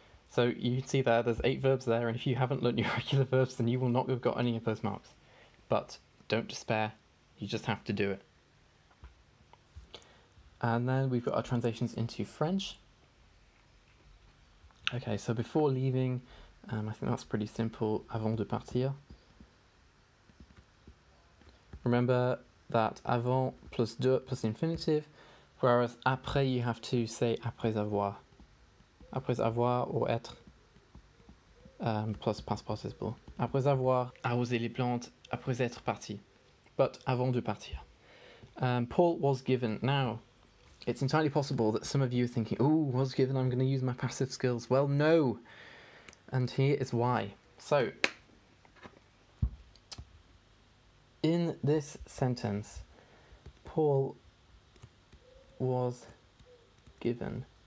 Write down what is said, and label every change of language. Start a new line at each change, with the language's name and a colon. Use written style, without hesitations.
English: So you can see there's 8 verbs there, and if you haven't learned your regular verbs, then you will not have got any of those marks. But don't despair, you just have to do it. And then we've got our translations into French. Okay, so before leaving, I think that's pretty simple.
French: Avant de partir.
English: Remember that avant plus de plus infinitive, whereas après you have to say
French: après avoir. Après avoir
English: or être plus past participle.
French: Après avoir arrosé les plantes, après être parti.
English: But
French: avant de partir.
English: Paul was given. Now, it's entirely possible that some of you are thinking, oh, was given, I'm going to use my passive skills. Well, no. And here is why. So, in this sentence, Paul was given.